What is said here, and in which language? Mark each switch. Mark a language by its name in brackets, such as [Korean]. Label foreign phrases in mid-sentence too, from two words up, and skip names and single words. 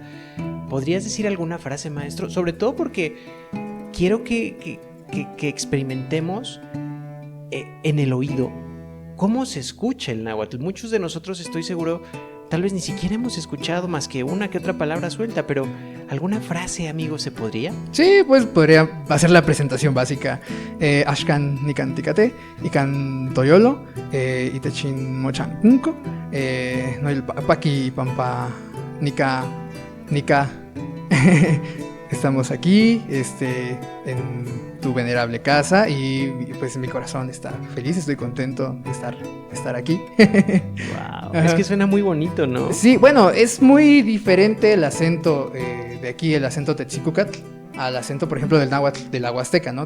[Spanish] ¿Podrías decir alguna frase, maestro? Sobre todo porque quiero que experimentemos en el oído cómo se escucha el náhuatl. Muchos de nosotros, estoy seguro, tal vez ni siquiera hemos escuchado más que una que otra palabra suelta, pero ¿alguna frase, amigo, se podría? Sí, pues podría hacer la presentación básica. [Nahuatl languages] Ashkan nikan tikate, ikan toyolo, itechin mochan kunko, noil paki pampa nika. [Spanish] Estamos aquí, en tu venerable casa y pues mi corazón está feliz, estoy contento de estar aquí. Wow, es que suena muy bonito, ¿no? Sí, bueno, es muy diferente el acento de aquí, el acento Tetzicúcatl, al acento, por ejemplo, del náhuatl de la Huasteca, ¿no?